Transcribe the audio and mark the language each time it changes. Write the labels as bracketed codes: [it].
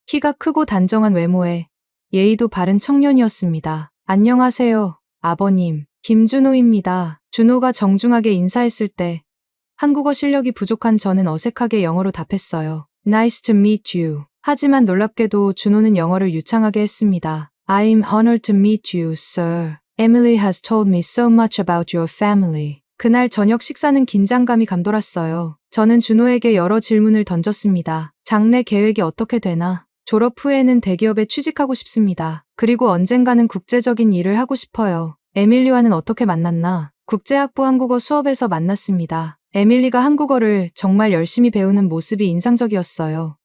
[ko] 키가 크고 단정한 외모에 예의도 바른 청년이었습니다. 안녕하세요, 아버님. 김준호입니다. 준호가 정중하게 인사했을 때 한국어 실력이 부족한 저는 어색하게 영어로 답했어요. [en] Nice to meet you. [ko] 하지만 놀랍게도 준호는 영어를 유창하게 했습니다. [en] I'm honored to meet you, sir. Emily has told me so much about your family. [ko] 그날 저녁 식사는 긴장감이 감돌았어요. 저는 준호에게 여러 질문을 던졌습니다. 장래 계획이 어떻게 되나? 졸업 후에는 대기업에 취직하고 싶습니다. 그리고 언젠가는 국제적인 일을 하고 싶어요. 에밀리와는 어떻게 만났나? 국제학부 한국어 수업에서 만났습니다. 에밀리가 한국어를 정말 열심히 배우는 모습이 인상적이었어요.